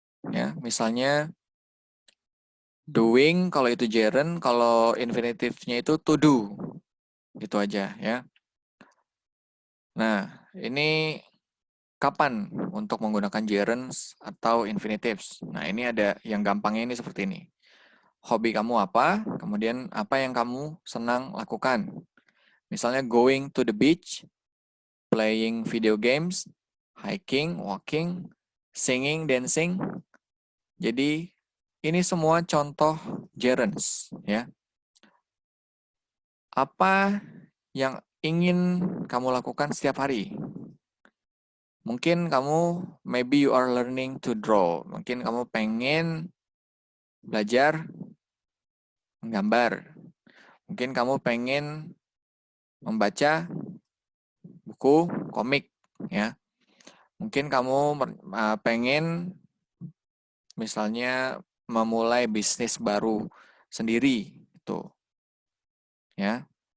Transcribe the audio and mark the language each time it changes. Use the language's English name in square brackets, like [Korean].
[Indonesian] Ya, misalnya doing kalau itu gerund, kalau infinitifnya itu to do. Gitu aja ya. Nah, ini kapan untuk menggunakan gerunds atau infinitives? Nah, ini ada yang gampangnya ini seperti ini. Hobi kamu apa? Kemudian apa yang kamu senang lakukan? [English] Misalnya going to the beach, playing video games, hiking, walking, singing, dancing. [Indonesian] Jadi ini semua contoh gerunds ya. Apa yang ingin kamu lakukan setiap hari? Mungkin kamu, [English] maybe you are learning to draw. [Indonesian] Mungkin kamu pengen belajar menggambar. Mungkin kamu pengen membaca buku komik, ya. Mungkin kamu pengen misalnya memulai bisnis baru sendiri, itu, ya.